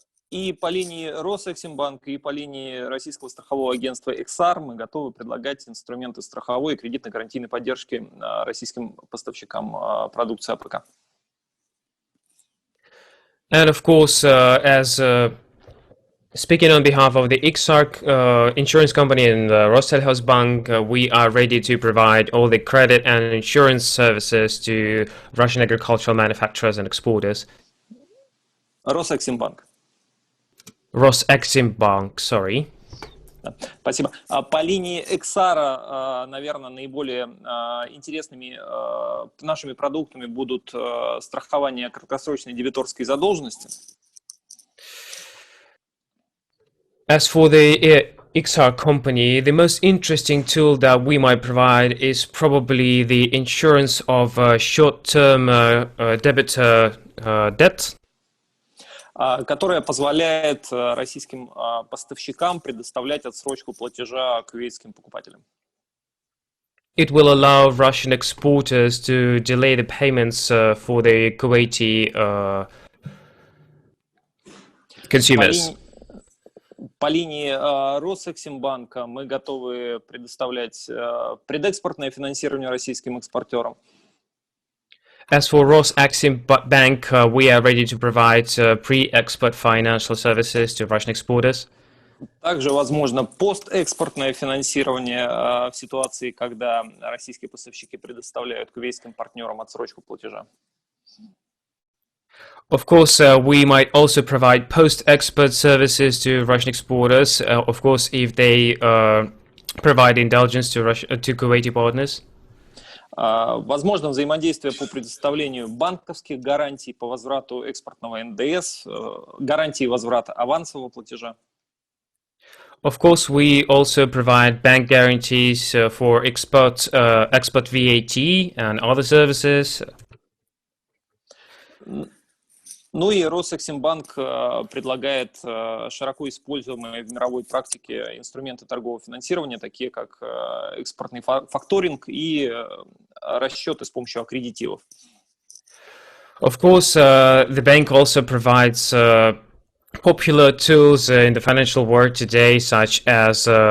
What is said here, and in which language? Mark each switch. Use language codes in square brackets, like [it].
[ru] И по линии Росэксимбанка, и по линии российского страхового агентства «Эксар» мы готовы предлагать инструменты страховой и кредитно-гарантийной поддержки российским поставщикам продукции АПК. [en] And of course, as speaking on behalf of the Exar insurance company and Rossellhausbank, we are ready to provide all the credit and insurance services to Russian agricultural manufacturers and exporters. [ru] Росэксимбанк. [en] Roseximbank, sorry. [ru] Спасибо. По линии Эксара, наверное, наиболее интересными нашими продуктами будут страхование краткосрочной дебиторской задолженности. [en] As for the XR company, the most interesting tool that we might provide is probably the insurance of short-term debitor debt. [ru] Которая позволяет российским поставщикам предоставлять отсрочку платежа кувейтским покупателям. [en] It will allow Russian exporters to delay the payments for the Kuwaiti consumers. [ru] По линии Росэксимбанка мы готовы предоставлять предэкспортное финансирование российским экспортерам. [en] As for Roseximbank, we are ready to provide pre-export financial services to Russian exporters. [ru] Также возможно постэкспортное финансирование в ситуации, когда российские поставщики предоставляют кувейтским партнерам отсрочку платежа. [en] Of course, we might also provide post-export services to Russian exporters, of course, if they provide indulgence to Kuwaiti partners. [ru] Возможно взаимодействие по предоставлению банковских гарантий по возврату экспортного НДС, гарантии возврата авансового платежа. [en] Of course, we also provide bank guarantees for export VAT and other services. [ru] Ну и Росэксимбанк предлагает широко используемые в мировой практике инструменты торгового финансирования, такие как экспортный факторинг и расчеты с помощью аккредитивов. [en] Of course, the bank also provides popular tools in the financial world today, such as...